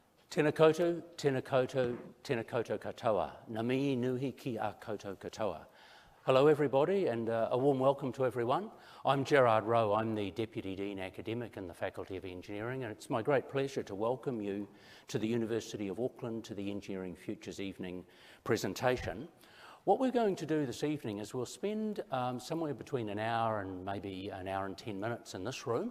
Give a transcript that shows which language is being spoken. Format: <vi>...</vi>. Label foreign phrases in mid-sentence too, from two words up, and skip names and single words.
<mi>Tēnā koutou, tēnā koutou, tēnā koutou katoa. Ngā mihi nuhi ki a koutou katoa.</mi> <en>Hello everybody and a warm welcome to everyone. I'm Gerard Rowe, I'm the Deputy Dean Academic in the Faculty of Engineering, and it's my great pleasure to welcome you to the University of Auckland to the Engineering Futures Evening presentation. What we're going to do this evening is we'll spend somewhere between an hour and maybe an hour and 10 minutes in this room.</en>